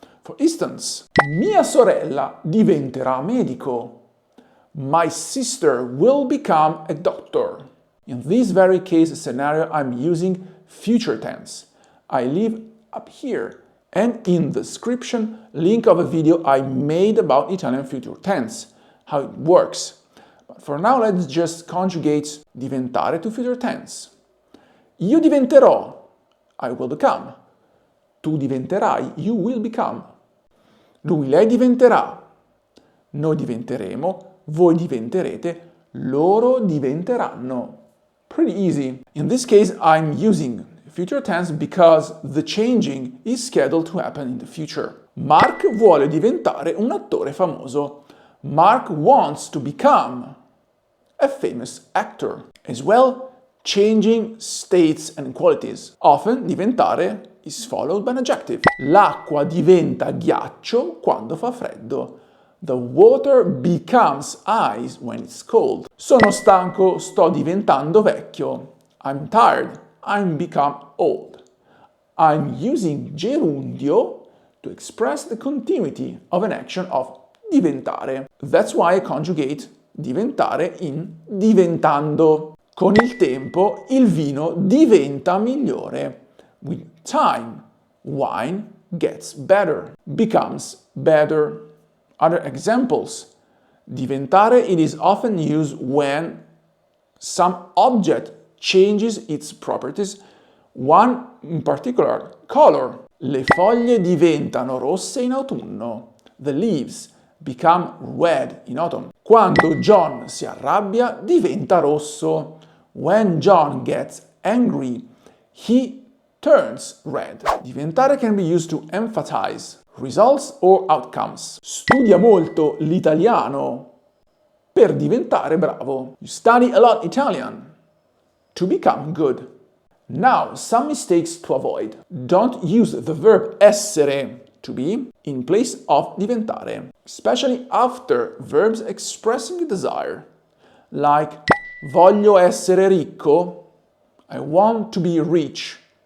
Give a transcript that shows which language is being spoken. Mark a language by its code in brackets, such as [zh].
[en] For instance, [it] mia sorella diventerà medico. [en] My sister will become a doctor. In this very case scenario, I'm using future tense. I leave up here and in the description link of a video I made about Italian future tense, how it works. But for now, let's just conjugate diventare to future tense. [it] Io diventerò, [en] I will become. [it] Tu diventerai, [en] you will become. [it] Lui, lei diventerà. Noi diventeremo, voi diventerete, loro diventeranno. [en] Pretty easy. In this case, I'm using future tense because the changing is scheduled to happen in the future. [it] Mark vuole diventare un attore famoso. [en] Mark wants to become a famous actor. As well, changing states and qualities. Often diventare is followed by an adjective. [it] L'acqua diventa ghiaccio quando fa freddo. [en] The water becomes ice when it's cold. [it] Sono stanco, sto diventando vecchio. [en] I'm tired, I'm become old. I'm using gerundio to express the continuity of an action of diventare. That's why I conjugate diventare in diventando. [it] Con il tempo il vino diventa migliore. [en] With time, wine gets better, becomes better. Other examples. Diventare, it is often used when some object changes its properties. One in particular, color. [it] Le foglie diventano rosse in autunno. [en] The leaves become red in autumn. [it] Quando John si arrabbia, diventa rosso. [en] When John gets angry, he turns red. Diventare can be used to emphasize results or outcomes. [it] Studia molto l'italiano per diventare bravo. [en] You study a lot Italian to become good. Now, some mistakes to avoid. Don't use the verb essere, to be, in place of diventare, especially after verbs expressing a desire, like [it] voglio essere ricco, [en] I want to be rich.